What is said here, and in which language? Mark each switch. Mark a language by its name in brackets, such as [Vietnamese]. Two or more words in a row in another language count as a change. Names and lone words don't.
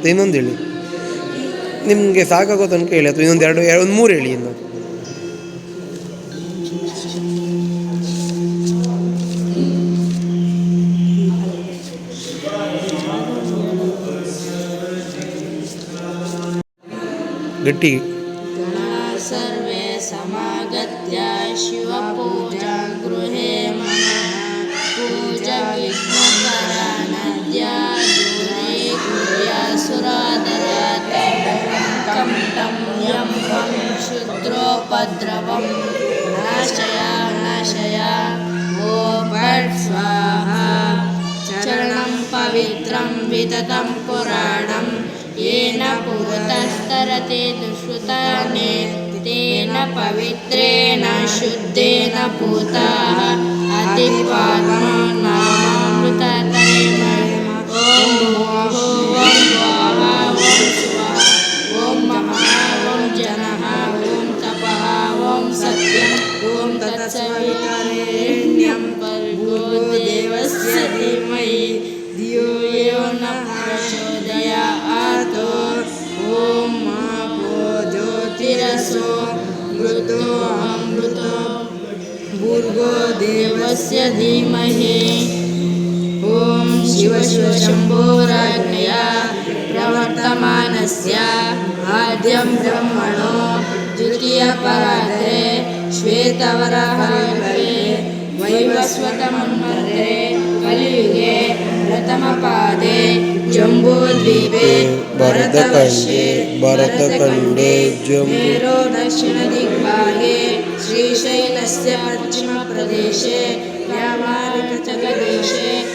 [Kannada] ಇನ್ನೊಂದು ಹೇಳಿ, ನಿಮಗೆ ಸಾಕಾಗೋ ತನಕ ಹೇಳಿ, ಅಥವಾ ಇನ್ನೊಂದು ಒಂದು ಮೂರು ಹೇಳಿ ಇನ್ನು. ಗಟ್ಟಿ. [Sanskrit] ಸರ್ವೇ ಸಮಾಗತ್ಯ ಶಿವಪೂಜಾಂ ಗೃಹೇ ಮನಃ. ಪೂಜಾ ವಿಘ್ನಕರ ನದ್ಯ ದೂರೀಕೃತ್ಯ ಸುರಾದರಾತ್. ಕಂಠಂ ಯಂ ವಂ ಶುದ್ರೋಪದ್ರವಂ ನಾಶಯ ನಾಶಯ. ಓಂ ಭಟ್ ಸ್ವಾಹಾ. ಚರಣಂ ಪವಿತ್ರಂ ವಿತತಂ ಪುರಾಣಂ ಯೇನ ಪೂತಸ್ತರತೆ ದುಷ್ಕೃತಾನಿ ತೇನ ಪವಿತ್ರೇಣ ಶುದ್ಧೇನ ಪೂತಾಃ ಅತಿಪಾತ್ಮ ನಾಮಾಮೃತತರೇಣ. ಓಂ ಭೂರ್ಭುವಃ ಸ್ವಃ. ಓಂ ಸ್ವಃ. ಓಂ ಮಹಃ. ಓಂ ಜನಃ. ಓಂ ತಪಃ. ಓಂ ಸತ್ಯಂ. ಓಂ ತತ್ಸವಿತುರ್ವರೆಣ್ಯಂ ಭರ್ಗೋ ದೇವಸ್ಯ ಧೀಮಹಿ ಧಿಯೋ ಯೋ ನಃ ಪ್ರಚೋದಯಾತ್. ಓಂ ಆಪೋ ಜ್ಯೋತಿರಸೋ ಮೃತೋ ಅಮೃತೋ ಭರ್ಗೋ ದೇವಸ್ಯ ಧೀಮಹಿ. ಓಂ ಶಿವ ಶಿವ ಶಂಭೋರಾಜ್ಞಯ ಪ್ರವರ್ತಮಾನಸ್ಯ ಆದ್ಯಂ ಬ್ರಹ್ಮಣೋ ದ್ವಿತೀಯ ಪರಾತ್ರೆ ಶ್ವೇತವರಾಹೇ ವೈವಸ್ವತ ಮನ್ವಂತರೆ ಕಲಿಯುಗೆ ಪ್ರಥಮ ಪಾದೆ ಜಂಬೂದ್ವೀಪೆ ಭರತವರ್ಷೆ ಭರತಖಂಡೇ ಮೇರೋ ದಕ್ಷಿಣ ದಿಗ್ಭಾಗೆ ಶ್ರೀಶೈಲಸ್ಯ ಪಶ್ಚಿಮ ಪ್ರದೇಶೆ ವ್ಯಾವಹಾರಿಕಚಕದೇಶೆ